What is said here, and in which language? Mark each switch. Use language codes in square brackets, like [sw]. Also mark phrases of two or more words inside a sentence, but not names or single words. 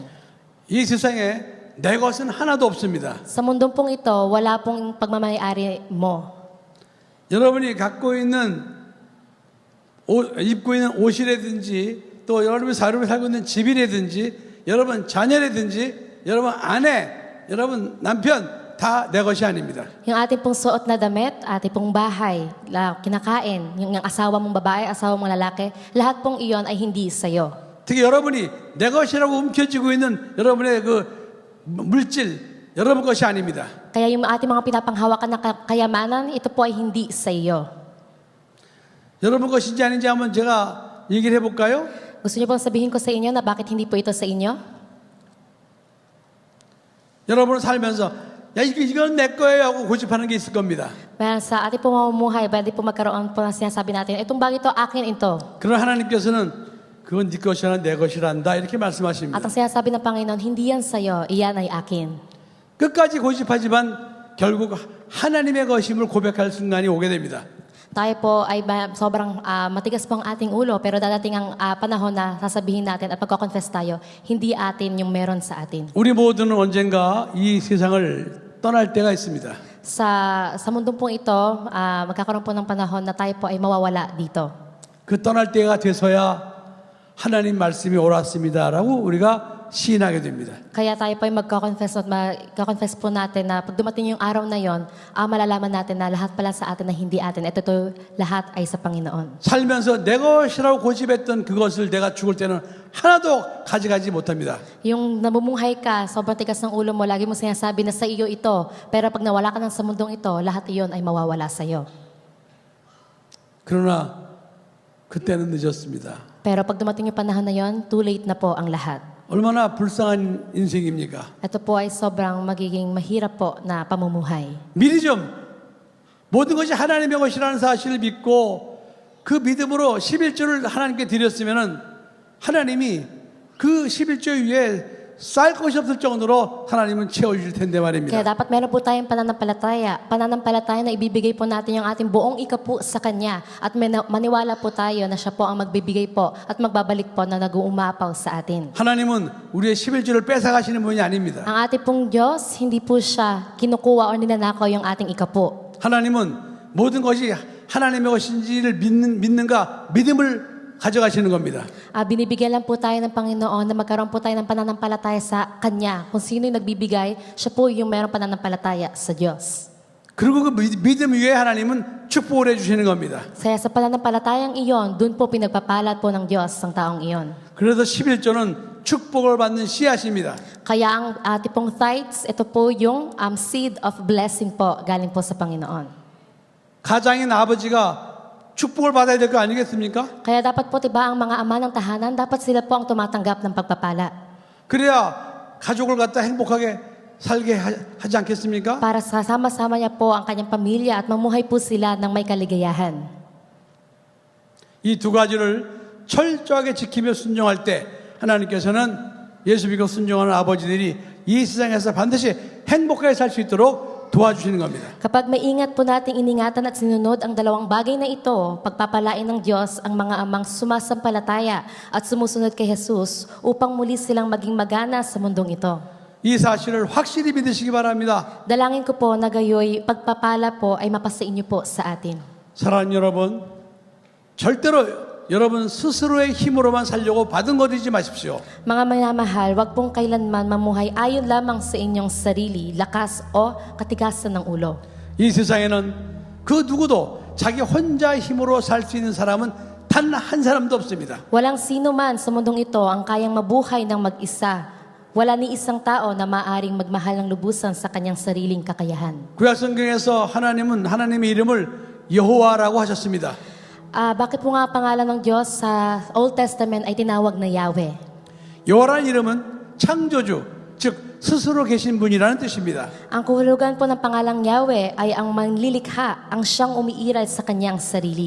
[ko] 이 세상에 내 것은 하나도 없습니다. [tl] Sa mundong pong ito, wala pong pagmamayari mo. [ko] 여러분이 갖고 있는 입고 있는 옷이라든지 또 여러분이 살고 있는 집이라든지 여러분 자녀라든지 여러분 아내, 여러분 남편 다 내 것이 아닙니다. [tl] Yung ating pong suot na damit, ating pong bahay, kinakain, yung asawa mong babae, asawa mong lalaki, lahat pong iyon ay hindi sa'yo. [ko] 특히 여러분이 내 것이라고 움켜쥐고 있는 여러분의 그 물질 여러분 것이 아닙니다. [tl] Kaya yung ating mga pinapanghawakan na kayamanan, ito po ay hindi sa iyo. [ko] 여러분 것인지 아닌지 한번 제가 얘기를 해볼까요? [tl] Gusto niyo pong sabihin ko sa inyo na bakit hindi po ito sa inyo? [ko] 여러분은 살면서 야 이건 내 거예요 하고 고집하는 게 있을 겁니다. [tl] Pero sa ating po mamumuhay, pwede po magkaroon po ng sinasabi natin, itong bagay ito, akin ito. [ko] 그러나 하나님께서는 그건 네 것이라 내 것이란다 이렇게 말씀하십니다. [tl] At ang sinasabi ng Panginoon, hindi yan sa'yo, iyan ay akin. [ko] 끝까지 고집하지만 결국 하나님의 것임을 고백할 순간이 오게 됩니다. [tl] Tayo po ay sobrang matigas po ang ating ulo, pero dadating ang panahon na sasabihin natin at magko-confess tayo, hindi atin yung meron sa atin. [ko] 우리 모두는 언젠가 이 세상을 떠날 때가 있습니다. [tl] Sa mundong pong ito, magkakaroon po ng panahon na tayo po ay mawawala dito. [ko] 그 떠날 때가 돼서야 하나님 말씀이 옳았습니다라고 우리가 시인하게 됩니다. [tl] Kaya tayo po ay magko-confess po natin na pag dumating yung araw na yon, malalaman natin na lahat pala sa atin na hindi atin. Ito lahat ay sa Panginoon. [ko] 살면서 내 것이라고 고집했던 그것을 내가 죽을 때는 하나도 가져가지 못합니다. [tl] Yung namumuhay ka, sobrang tigas ng ulo mo, lagi mo sinasabi na sa iyo ito. Pero pag nawala ka ng sa mundong ito, lahat iyon ay mawawala sa iyo. [ko] 그러나 그때는 늦었습니다. [tl] Pero pag dumating yung panahon na yon, [en] too late [tl] na po ang lahat. [ko] 얼마나 불쌍한 인생입니까? [tl] Ito po ay sobrang magiging mahirap po na pamumuhay. [ko] 미리 좀 모든 것이 하나님의 것이라는 사실을 믿고 그 믿음으로 11조를 하나님께 드렸으면은 하나님이 그 11조 위에 쌀 것이 없을 정도로 하나님은 채워주실 텐데 [tl] Kaya [ko] 말입니다. [tl] dapat meron po tayong pananampalataya na ibibigay po natin yung ating buong ikapu sa Kanya at maniwala po tayo na siya po ang magbibigay po at magbabalik po na nag-uumapaw sa atin. [ko] 하나님은 우리의 11조를 뺏어가시는 분이 아닙니다. [tl] Ang ating pong Diyos, hindi po siya kinukuha o ninanakaw yung ating ikapu. [ko] 하나님은 모든 것이 하나님의 것인지를 믿는가 믿음을 가져가시는 겁니다. [tl] Binibigyan lang po tayo ng Panginoon na magkaroon po tayo ng pananampalataya sa Kanya. Kung sino yung nagbibigay, siya po yung mayroong pananampalataya sa Diyos. [ko] 그리고 그 믿음 위에 하나님은 축복을 해주시는 겁니다. [tl] Kaya sa pananampalatayang iyon, dun po pinagpapalat po ng Diyos ang taong iyon. [ko] 그래서 11조는 축복을 받는 씨앗입니다. [tl] Kaya ang ating pong tithes, ito po yung [en] seed of blessing [tl] po, galing po sa Panginoon. [ko] 가장인 아버지가 축복을 받아야 될 거 아니겠습니까? [tl] Kaya dapat po, diba, ang mga ama ng tahanan, dapat sila po ang tumatanggap ng pagpapala. [ko] 그래야 가족을 갖다 행복하게 살게 하지 않겠습니까? [tl] Para sama-sama niya po ang kanyang pamilya at mamuhay po sila ng may kaligayahan. [ko] 이 두 가지를 철저하게 지키며 순종할 때 하나님께서는 예수 믿고 순종하는 아버지들이 이 세상에서 반드시 행복하게 살 수 있도록 도와주시는 겁니다. [tl] Kapag maingat po nating iningatan at sinunod ang dalawang bagay na ito, pagpapalain ng Diyos ang mga amang sumasampalataya at sumusunod kay Jesus upang muli silang maging magana sa mundong ito. [ko] 이 사실을 확실히 믿으시기 바랍니다. [tl] Dalangin ko po na gayoy pagpapala po ay mapasa inyo po sa atin. [ko] 사랑하는 여러분, 절대로 여러분 스스로의 힘으로만 살려고 받은 거 드리지 마십시오. [tl] Mga minamahal, wag pong kailanman mamuhay ayon lamang sa inyong sarili, lakas o katigasan ng ulo. [ko] 이 세상에는 그 누구도 자기 혼자 힘으로 살 수 있는 사람은 단 한 사람도 없습니다. [tl] Walang sino man sa mundong ito ang kayang mabuhay ng mag-isa. Wala ni isang tao na maaring magmahal ng lubusan sa kanyang sariling kakayahan. [ko] 구약 성경에서 하나님은 하나님의 이름을 여호와라고 하셨습니다. [tl] Bakit po nga pangalan ng Diyos sa [en] Old Testament [tl] ay tinawag na Yahweh? [ko] 여호와라는 이름은 창조주, 즉 스스로 계신 분이라는 뜻입니다. [tl] Ang kahulugan po ng pangalang Yahweh ay ang manlilikha, ang siyang umiiral sa kanyang sarili.